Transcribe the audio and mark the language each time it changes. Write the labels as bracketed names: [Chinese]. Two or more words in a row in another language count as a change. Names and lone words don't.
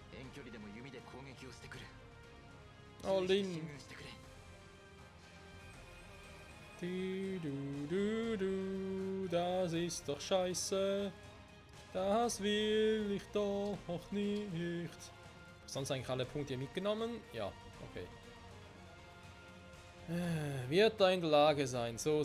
[Japanese] 距離でも弓で攻撃をしてくる。 Oh, 注意して Lin. 進軍してくれ。 [German] Das ist doch scheiße. Das will ich doch nicht. Sonst eigentlich alle Punkte mitgenommen? Ja, okay. Wird er in der Lage sein? So.